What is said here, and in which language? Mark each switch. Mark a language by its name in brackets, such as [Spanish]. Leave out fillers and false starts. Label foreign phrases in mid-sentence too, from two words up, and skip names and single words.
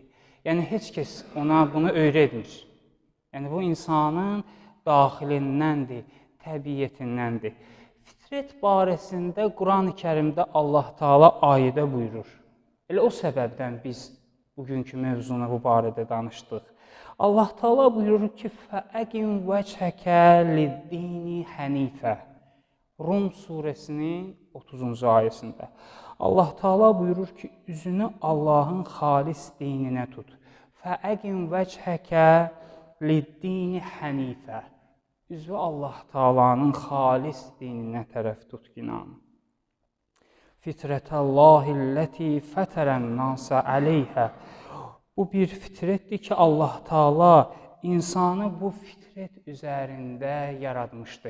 [Azerbaijani] Yəni, heç kəs ona bunu öyrətmir. Yəni, bu insanın daxilindəndir, təbiyyətindəndir. Fitrət barəsində Quran-ı Kərimdə Allah Taala ayədə buyurur. Elə o səbəbdən biz bugünkü mövzunu bu barədə danışdıq. Allah Taala buyurur ki, [Arabic] فَأَقِمْ وَجْهَكَ لِلدِّينِ حَنِيفًا [Azerbaijani] Rum surəsinin 30-cu ayəsində. Allah Taala buyurur ki, üzünü Allahın xalis dininə tut. [Arabic] فَأَقِمْ وَجْهَكَ لِلدِّينِ حَنِيفًا [Azerbaijani] Üzvü Allah Taalanın xalis dininə tərəf tut inan. [Arabic] فطرة الله التي فطر الناس عليها [Azerbaijani] Bu bir fitrətdir ki, Allah Taala insanı bu fitrət üzərində yaratmışdı.